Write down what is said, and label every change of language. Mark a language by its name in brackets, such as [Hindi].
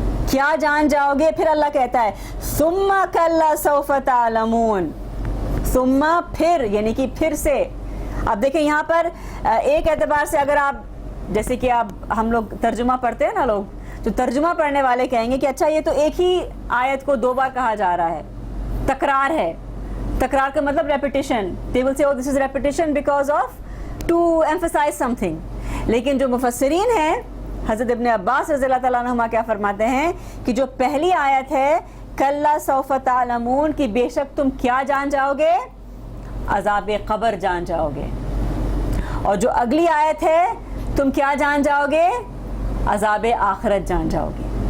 [Urdu] کیا جان جاؤ گے؟ پھر اللہ کہتا ہے [Arabic] ثم کلا سوف تعلمون. [Urdu] ثم پھر, یعنی کہ پھر سے. اب دیکھیں یہاں پر ایک اعتبار سے اگر آپ جیسے کہ ہم لوگ ترجمہ پڑھتے ہیں نا، لوگ جو ترجمہ پڑھنے والے کہیں گے کہ اچھا یہ تو ایک ہی آیت کو 2 بار کہا جا رہا ہے، تکرار ہے. تکرار کا مطلب repetition. [English] they will say oh this is repetition because of to emphasize something. [Urdu] لیکن جو مفسرین ہیں حضرت ابن عباس رضی اللہ تعالیٰ عنہما کیا فرماتے ہیں کہ جو پہلی آیت ہے [Arabic] کلا سوف تعلمون [Urdu] کہ بے شک تم کیا جان جاؤ گے، عذاب قبر جان جاؤ گے، اور جو اگلی آیت ہے تم کیا جان جاؤ گے، عذاب آخرت جان جاؤ گے.